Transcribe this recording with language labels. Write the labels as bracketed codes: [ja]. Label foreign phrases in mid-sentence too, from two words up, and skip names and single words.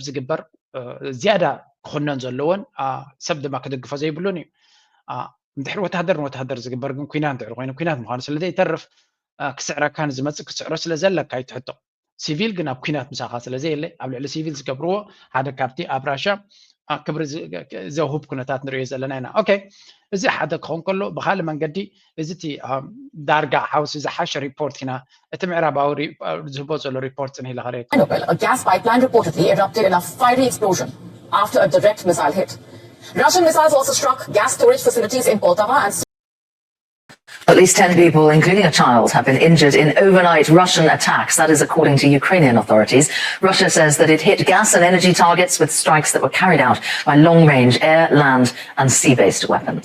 [ti] ዝግበር ዝያዳ ክኽነን ዘለዎን ሰብ ድማ ክደግፎ ዘይብሉን እዩ እንድሕር ወታደር ንወታደር ዝግበር ግን ኩናት እንድሕር ኮይኑ ኩናት ምዃኑ ስለዘይተርፍ ክስዕረካን ዝመፅእ ክስዕሮ ስለ ዘለካ ይትሕቶ ሲቪል ግን ኣብ ኩናት ምሳኻ ስለዘየለ ኣብ ልዕሊ ሲቪል ዝገብርዎ ሓደ ካብቲ ኣብ ራሽያ ክብሪ ዘውህብ ኩነታት ንሪኦ ዘለና ኢና ኦኬ እዚ ሓደ ክኸውን ከሎ ብካልእ መንገዲ እዚ እቲ ዳርጋ ሓውሲ ዝሓሸ ሪፖርት ኢና እቲ ምዕራባዊ ዝህቦ ዘሎ ሪፖርት ፅንሂ ኢለ ከሪአ [en] A gas pipeline reportedly erupted in a fiery explosion after a direct missile hit. Russian missiles also struck gas storage facilities in Poltava and At least 10 people, including a child, have been injured in overnight Russian attacks. That is according to Ukrainian authorities. Russia says that it hit gas and energy targets with strikes that were carried out by long-range air, land and sea-based weapons.